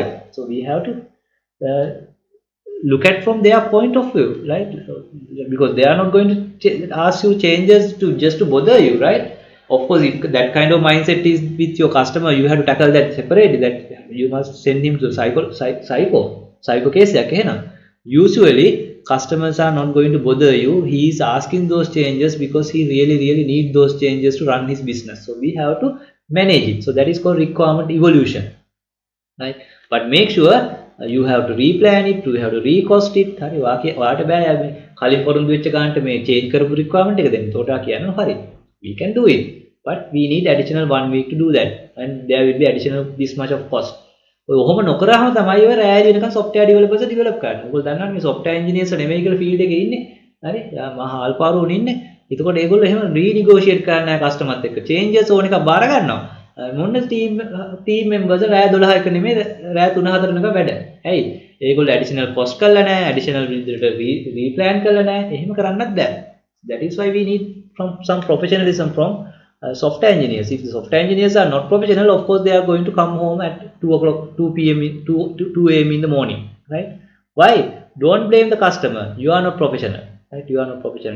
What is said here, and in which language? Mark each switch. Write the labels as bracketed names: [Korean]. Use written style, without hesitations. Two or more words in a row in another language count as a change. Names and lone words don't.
[English] so we have to look at from their point of view, right? because they are not going to ask you changes to just to bother you, right? Of course, if that kind of mindset is with your customer, you have to tackle that separately. That you must send him to psycho case [Sinhala] එකක් එහෙනම්. [English] usually customers are not going to bother you. He is asking those changes because he really need those changes to run his business. So we have to manage it. So that is called requirement evolution, right? But make sure you have to replan it, you have to recost it. [Sinhala] හරි වාට බෑ මේ කලින් පොරොන්දු වෙච්ච ගන්නට මේ change කරපු requirement එක දෙන්න. ඒකට කියනවා හරි. [English] We can do it, but we need additional 1 week to do that, and there will be additional this much of cost. [Sinhala] ඔය ඔහොම නොකරාම තමයි ඔය රෑලි වෙනකන් [English] software developers develop [Sinhala] කරන්නේ. ඔයගොල්ලෝ දන්නවනේ මේ [English] software engineers [Sinhala] නෙමෙයි කියලා field එකේ ඉන්නේ. හරි? මහා අල්පාරුවනේ ඉන්නේ. එතකොට ඒගොල්ලෝ එහෙම renegotiate කරන්නේ නැහැ customer එක්ක. changes ඕන එක බාර ගන්නවා. මොන [English] team members [Sinhala] රෑ 12ක නෙමෙයි රෑ 3-4 වෙනකම් වැඩ. ඇයි? ඒගොල්ලෝ [English] additional cost [Sinhala] කරලා නැහැ, additional විදිහට replan කරලා නැහැ. එහෙම කරන්නත් බෑ. [English] That is why we need some professionalism from software engineers. If the software engineers are not professional, of course they are going to come home at 2 p.m. 2 a.m. in the morning, right? Why? Don't blame the customer. You are not professional, right? You are not professional.